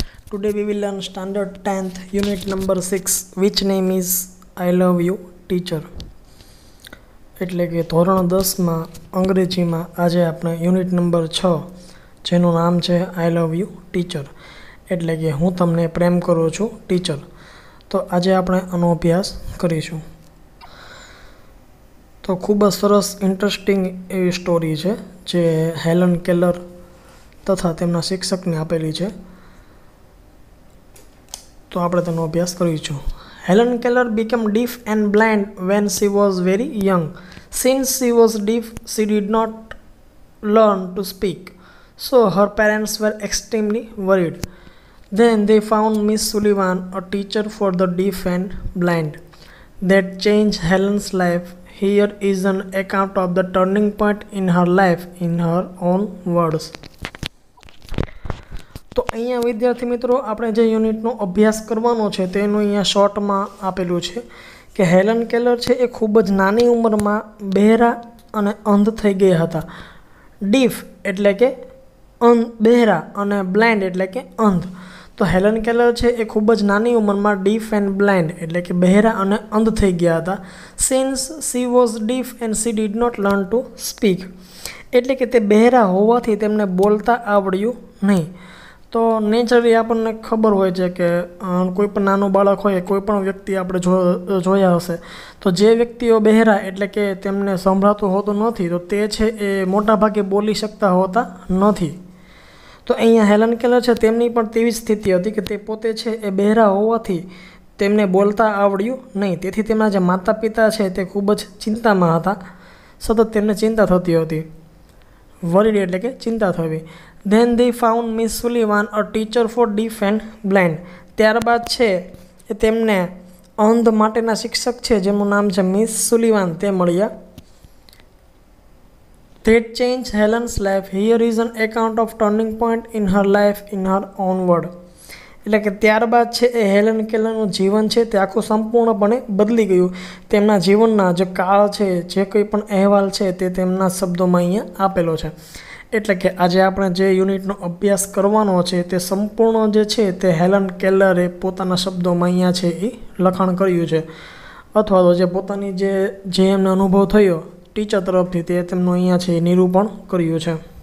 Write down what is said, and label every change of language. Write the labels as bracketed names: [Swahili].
[English] Today we will learn standard 10th unit number 6 which name is I love you teacher. [Gujarati] એટલે કે ધોરણ 10માં અંગ્રેજીમાં આજે આપણે યુનિટ નંબર 6 જેનું નામ છે [English] I love you teacher [Gujarati] એટલે કે હું તમને પ્રેમ કરું છું ટીચર. તો આજે આપણે આનો અભ્યાસ કરીશું. તો ખૂબ જ સરસ ઇન્ટરેસ્ટિંગ એવી સ્ટોરી છે જે હેલન કેલર તથા તેમના શિક્ષકને આપેલી છે. તો આપણે તેનો અભ્યાસ કરીશું. [English] Helen Keller became deaf and blind when she was very young. Since she was deaf, she did not learn to speak, so her parents were extremely worried. Then they found Miss Sullivan, a teacher for the deaf and blind. That changed Helen's life. Here is an account of the turning point in her life in her own words. [Gujarati] તો અહીંયા વિદ્યાર્થી મિત્રો આપણે જે યુનિટનો અભ્યાસ કરવાનો છે તેનું અહીંયા શોર્ટમાં આપેલું છે કે હેલન કેલર છે એ ખૂબ જ નાની ઉંમરમાં બહેરા અને અંધ થઈ ગયા હતા. ડીફ એટલે કે બહેરા અને બ્લાઇન્ડ એટલે કે અંધ. તો હેલન કેલર છે એ ખૂબ જ નાની ઉંમરમાં [English] deaf and blind [Gujarati] એટલે કે બહેરા અને અંધ થઈ ગયા હતા. [English] since she was deaf and she did not learn to speak [Gujarati] એટલે કે તે બહેરા હોવાથી તેમને બોલતા આવડ્યું નહીં. તો નેચરલી આપણને ખબર હોય છે કે કોઈ પણ નાનું બાળક હોય કોઈ પણ વ્યક્તિ આપણે જોયા હશે તો જે વ્યક્તિઓ બહેરા એટલે કે તેમને સંભળાતું હોતું નથી તો તે છે એ મોટાભાગે બોલી શકતા હોતા નથી. તો અહીંયા હેલન કેલર છે તેમની પણ તેવી જ સ્થિતિ હતી કે તે પોતે છે એ બહેરા હોવાથી તેમને બોલતા આવડ્યું નહીં. તેથી તેમના જે માતા પિતા છે તે ખૂબ જ ચિંતામાં હતા. સતત તેમને ચિંતા થતી હતી. વરીડ એટલે કે ચિંતા થવી. [English] Then they found Miss Sullivan, a teacher for deaf and blind. [Gujarati] ત્યારબાદ છે એ તેમને અંધ માટેના શિક્ષક છે જેમનું નામ છે મિસ સુલિવાન તે મળ્યા. [English] That changed Helen's life. Here is an account of turning point in her life in her own word. [Gujarati] એટલે કે ત્યારબાદ છે એ હેલન કેલરનું જીવન છે તે આખું સંપૂર્ણપણે બદલી ગયું. તેમના જીવનના જે કાળ છે જે કંઈ પણ અહેવાલ છે તે તેમના શબ્દોમાં અહીંયા આપેલો છે. એટલે કે આજે આપણે જે યુનિટનો અભ્યાસ કરવાનો છે તે સંપૂર્ણ જે છે તે હેલન કેલરે પોતાના શબ્દોમાં અહીંયા છે એ લખાણ કર્યું છે અથવા તો જે પોતાની જે એમને અનુભવ થયો ટીચર તરફથી તે તેમનું અહીંયા છે નિરૂપણ કર્યું છે.